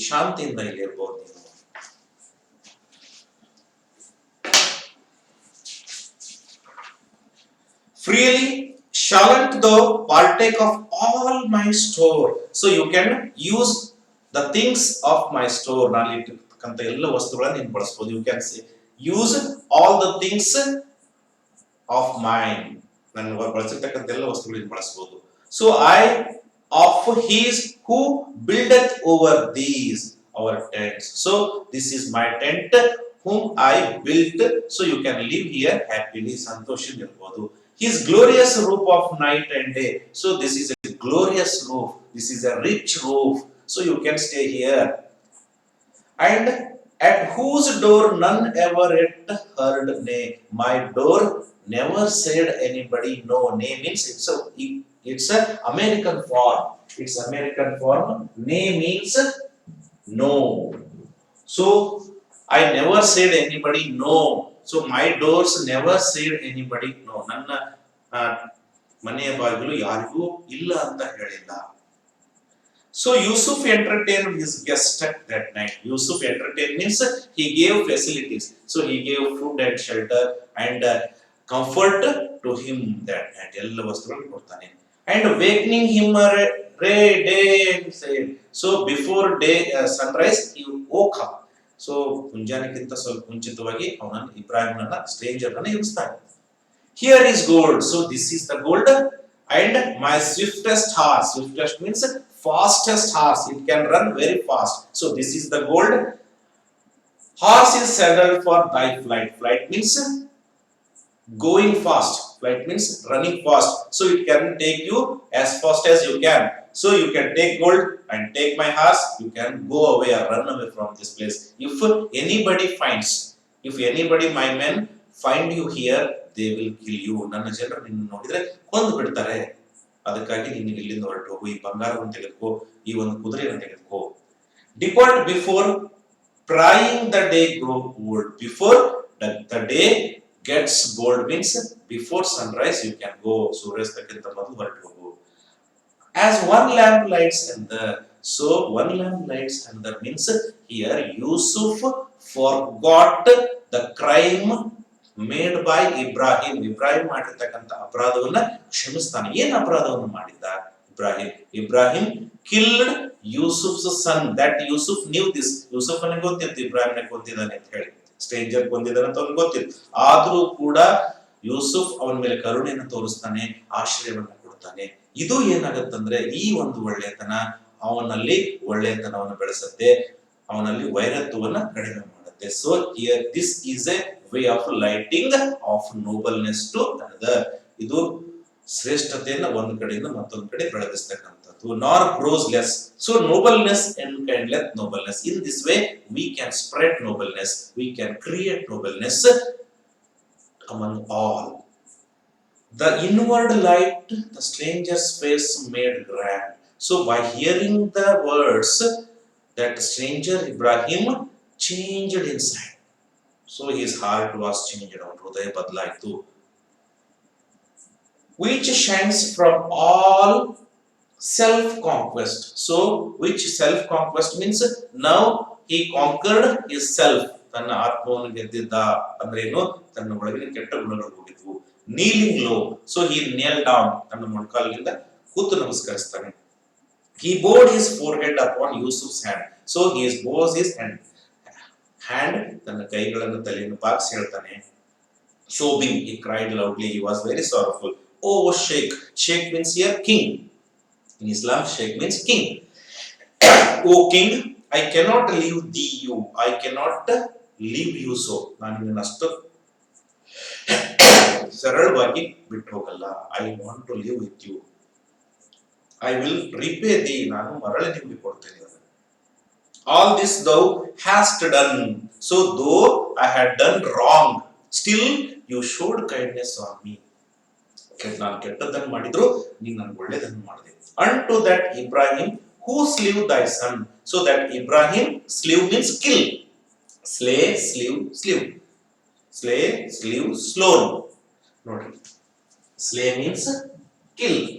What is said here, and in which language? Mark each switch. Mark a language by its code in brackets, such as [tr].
[kn] ಶಾಂತಿಯಿಂದ ಇಲ್ಲಿ ಇರಬಹುದು ನೀವು. [en] Freely shalt thou partake of all my store. So you can use the things of my store. [kn] ನಲ್ಲಿ ಇರ್ತಕ್ಕಂಥ ಎಲ್ಲ ವಸ್ತುಗಳನ್ನು ನೀನು ಬಳಸಬಹುದು. [en] You can say use all the things of mine. [kn] ನಾನು ಬಳಸಿರ್ತಕ್ಕಂಥ ಎಲ್ಲ ವಸ್ತುಗಳನ್ನು ಬಳಸಬಹುದು. [en] So I of his who buildeth over these our tents. So this is my tent whom I built. So you can live here happily. [kn] ಸಂತೋಷದಿಂದಿರಬಹುದು. [en] His glorious roof of night and day. So this is a glorious roof. This is a rich roof. So you can stay here. And at whose door none ever yet heard nay. My door never said anybody no. Nay means it's a American form. It's American form. Nay means no. So I never said anybody no. So my doors never said anybody no. [kn] ನನ್ನ ಮನೆಯ ಬಾಗಿಲು ಯಾರಿಗೂ ಇಲ್ಲ ಅಂತ ಹೇಳಿಲ್ಲ. [en] So Yusuf entertained his guest that night. Yusuf entertained means he gave facilities. So he gave food and shelter and comfort to him that night. [kn] ಎಲ್ಲ ವಸ್ತುಗಳನ್ನು ಕೊಡ್ತಾನೆ. [en] And wakening him day, said. So before day sunrise, he woke up. [kn] So ಮುಂಜಾನೆಗಿಂತ ಸ್ವಲ್ಪ ಮುಂಚಿತವಾಗಿ ಅವನನ್ನು ಇಬ್ರಾಹಿಂನನ್ನ stranger ಅನ್ನು ಎಬ್ಬಿಸ್ತಾನೆ. [en] Here is gold. So this is the gold and my swiftest horse. Swiftest means fastest horse. It can run very fast. So this is the gold. Horse is saddled for thy flight. Flight means going fast. Flight means running fast. So it can take you as fast as you can. So you can take gold and take my horse. You can go away or run away from this place. If anybody finds, if anybody, my men, find you here, they will kill you. [kn] ನನ್ನ ಜನರು ನಿನ್ನ ನೋಡಿದ್ರೆ ಕೊಂದು ಬಿಡ್ತಾರೆ. ಅದಕ್ಕಾಗಿ ನೀನು ಇಲ್ಲಿಂದ ಹೊರಟು ಹೋಗು. ಈ ಬಂಗಾರವನ್ನು ತೆಗೆದುಕೋ, ಈ ಒಂದು ಕುದುರೆಯನ್ನು ತೆಗೆದುಕೋ. [en] Depart before prying the day grow old. Before the day gets bold means before sunrise you can go. [kn] ಸೂರ್ಯಾಸ್ತಕ್ಕಿಂತ ಮೊದಲು ಹೊರಟು ಹೋಗು. [en] As one lamp lights another. So one lamp lights another means here Yusuf forgot the crime made by Ibrahim. [kn] Ibrahim ಮಾಡಿರ್ತಕ್ಕಂಥ ಅಪರಾಧವನ್ನ ಕ್ಷಮಿಸ್ತಾನೆ. ಏನು ಅಪರಾಧವನ್ನು ಮಾಡಿದ್ದ Ibrahim? [en] Ibrahim killed Yusuf's son. That Yusuf knew this. [kn] Yusuf ಅನಿಗೆ ಗೊತ್ತಿತ್ತು ಇಬ್ರಾಹಿಂನ ಕೊಂದಿದ್ದಾನೆ ಅಂತ ಹೇಳಿ. ಸ್ಟ್ರೇಂಜರ್ ಕೊಂದಿದ್ದಾನೆ ಅಂತ ಅವನಿಗೆ ಗೊತ್ತಿತ್ತು. ಆದ್ರೂ ಕೂಡ ಯೂಸುಫ್ ಅವನ ಮೇಲೆ ಕರುಣೆಯನ್ನು ತೋರಿಸ್ತಾನೆ, ಆಶ್ರಯವನ್ನ ಕೊಡ್ತಾನೆ. ಇದು ಏನಾಗತ್ತಂದ್ರೆ ಈ ಒಂದು ಒಳ್ಳೆತನ ಅವನಲ್ಲಿ ಒಳ್ಳೆತನವನ್ನು ಬೆಳೆಸುತ್ತೆ, ಅವನಲ್ಲಿ ವೈರತ್ವವನ್ನ ಕಡಿಮೆ ಮಾಡುತ್ತೆ. [en] So here this is a way of lighting of nobleness to another. [kn] ಇದು ಶ್ರೇಷ್ಠತೆಯನ್ನ ಒಂದು ಕಡೆಯಿಂದ ಮತ್ತೊಂದು ಕಡೆ ಬೆಳೆದಿಸ್ತಕ್ಕಂಥದ್ದು. [en] Nor grows less. So nobleness enkindleth nobleness. In this way we can spread nobleness, we can create nobleness among all. The inward light the stranger's face made grand. So by hearing the words, that stranger Ibrahim changed inside. So his heart was changed. [kn] ಅವನ ಹೃದಯ ಬದಲಾಯಿತು. [en] Which shines from all self-conquest. So which self-conquest means now he conquered his self. [kn] ತನ್ನ ಆತ್ಮವನ್ನು ಗೆದ್ದಿದ್ದ ಅಂದ್ರೆ ಏನು? ತನ್ನ ಒಳಗಿನ ಕೆಟ್ಟ ಗುಣಗಳು ಹೋಗಿದ್ವು. [en] Kneeling low. So he knelt down. [kn] ತನ್ನ ಮೊಣಕಾಲಿನಿಂದ ಕೂತು ನಮಸ್ಕರಿಸ್ತಾನೆ. [en] He bowed his forehead upon Yusuf's hand. So he bows his hand. [kn] ತನ್ನ ಕೈಗಳನ್ನು ತಲೆಯನ್ನು ಬಾಗಿಸಿ ಹೇಳ್ತಾನೆ. [en] Sobbing, he cried loudly. He was very sorrowful. Oh Sheikh. Sheikh means here king. In Islam, Sheikh means king. O king, I cannot leave thee you. I cannot leave you so. [kn] ನಾನು ನಿನ್ನನ್ನು ಅಷ್ಟು ಸರಳವಾಗಿ ಬಿಟ್ಟು ಹೋಗಲ್ಲ. [en] I want to live with you. I will repay thee. [kn] ನಾನು ಮರಳಿ ನಿಮಗೆ ಕೊಡ್ತೇನೆ. [en] All this thou hast done. So though I had done wrong, still you showed kindness on me. [kn] ನಾನು ಕೆಟ್ಟದ್ದನ್ನು ಮಾಡಿದ್ರು ನೀನು ನನಗೆ ಒಳ್ಳೆಯದನ್ನು ಮಾಡಿದೆ. [en] Unto that Ibrahim who slew thy son. So that Ibrahim, slew means kill. Slay, slew, slew. Slay, slew, slow. Noti. Slay means kill.